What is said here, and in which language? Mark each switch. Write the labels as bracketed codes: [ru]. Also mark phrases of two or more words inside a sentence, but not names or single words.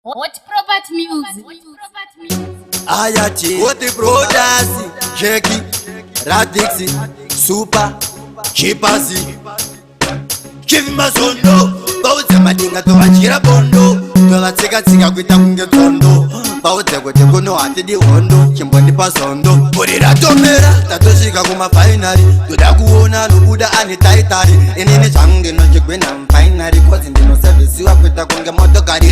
[sn] Hot Property Music. Ayati, Hot Brothers, Jackie, Radix, Super, Chipazi. [en] Give him a [sn] zondo, baudze madinga tovachira bondo, tovatsika-tsika kuita kunge tsondo. Baudze kuti kuno hatidi hondo, chimbondipa zondo. Buri ratomera, tatosvika kumafainari, toda kuona anobuda ane taitari. Inini zvangu ndinochigwinha mufainari, cause ndinosevhisiwa kuita kunge motokari.